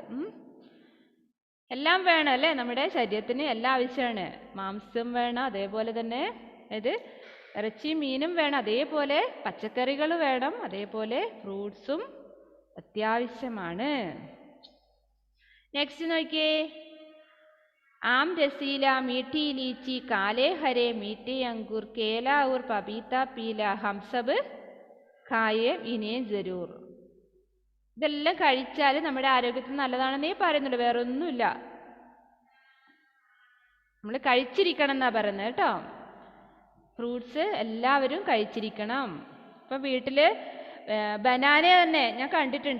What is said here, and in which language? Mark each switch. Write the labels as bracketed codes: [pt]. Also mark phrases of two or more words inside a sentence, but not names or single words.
[ml] എല്ലാം വേണം അല്ലേ, നമ്മുടെ ശരീരത്തിന് എല്ലാം ആവശ്യമാണ്. മാംസം വേണം, അതേപോലെ തന്നെ ഇത് ഇറച്ചിയും മീനും വേണം, അതേപോലെ പച്ചക്കറികൾ വേണം, അതേപോലെ ഫ്രൂട്ട്സും അത്യാവശ്യമാണ്. നെക്സ്റ്റ് നോക്കിയേ. [hi] आम रसीला मीठी लीची काले हरे मीठे अंगूर केला और पपीता पीला हम सब खाए इन्हें जरूर. [ml] ഇതെല്ലാം കഴിച്ചാൽ നമ്മുടെ ആരോഗ്യത്തിന് നല്ലതാണെന്നേ പറയുന്നുള്ളൂ, വേറെ ഒന്നുമില്ല. നമ്മൾ കഴിച്ചിരിക്കണം എന്നാ പറയുന്നത് കേട്ടോ. ഫ്രൂട്ട്സ് എല്ലാവരും കഴിച്ചിരിക്കണം. ഇപ്പം വീട്ടിൽ ബനാന തന്നെ ഞാൻ കണ്ടിട്ടുണ്ട്.